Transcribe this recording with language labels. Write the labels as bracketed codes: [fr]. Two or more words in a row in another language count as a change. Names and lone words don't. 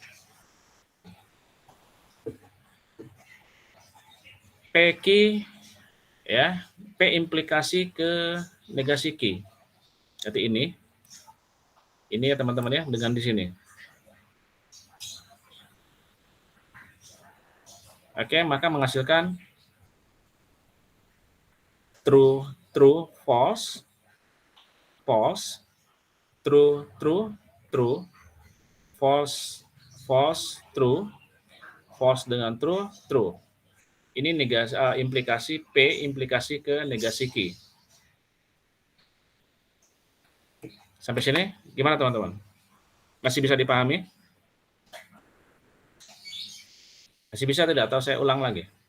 [id] PQ ya, P implikasi ke negasi Q. Jadi ini ya teman-teman ya, dengan di sini. Oke, maka menghasilkan [en] true, false, true, false, true, false dengan true. [id] Ini negasi, implikasi P implikasi ke negasi Q. Sampai sini gimana teman-teman? Masih bisa dipahami? Masih bisa tidak? Atau saya ulang lagi?